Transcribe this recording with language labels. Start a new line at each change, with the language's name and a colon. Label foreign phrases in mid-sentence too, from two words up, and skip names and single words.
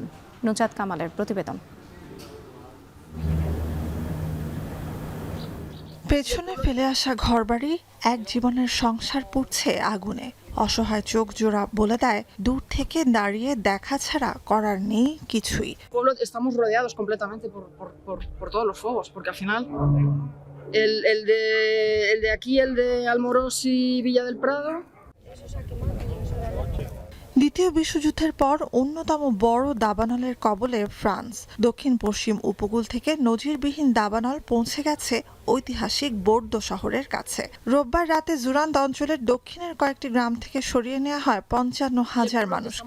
Bangla: নুজাত কামালের প্রতিবেদন। পেছনে ফেলে আসা ঘরবাড়ি, এক জীবনের সংসার পুড়ছে আগুনে। অসহায় চোখ জোড়া বলে দেয়, দূর থেকে দাঁড়িয়ে দেখা ছাড়া করার নেই কিছুই।
Spanish: Estamos rodeados completamente por todos los fuegos, porque al final el de aquí, el de Almorós y Villa del Prado.
Bangla: দ্বিতীয় বিশ্বযুদ্ধের পর অন্যতম বড় দাবানলের কবলে ফ্রান্স। দক্ষিণ পশ্চিম উপকূল থেকে নজিরবিহীন দাবানল পৌঁছে গেছে ঐতিহাসিক বোর্দো শহরের কাছে। রোববার রাতে জুরান্দ অঞ্চলের দক্ষিণের কয়েকটি গ্রাম থেকে সরিয়ে নেওয়া হয় 55,000 মানুষকে।